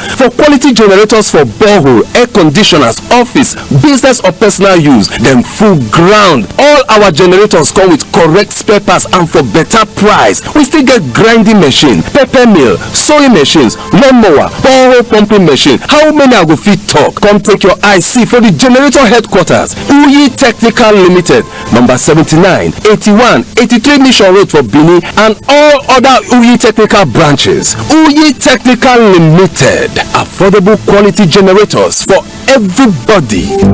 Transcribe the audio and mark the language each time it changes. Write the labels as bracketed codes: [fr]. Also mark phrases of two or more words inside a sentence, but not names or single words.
[pcm] For quality generators for borehole, air conditioners, office, business or personal use, then full ground. All our generators come with correct spare parts and for better price. We still get grinding machine, pepper pepper mill, sewing machines, lawnmower, borehole pumping machine. How many I go fit talk? Come take your eye see for the generator headquarters. Uyi Technical Limited, number 79, 81, 83 Mission Road for Benin, and all other Uyi Technical branches. Uyi Technical Limited, affordable quality generators for everybody.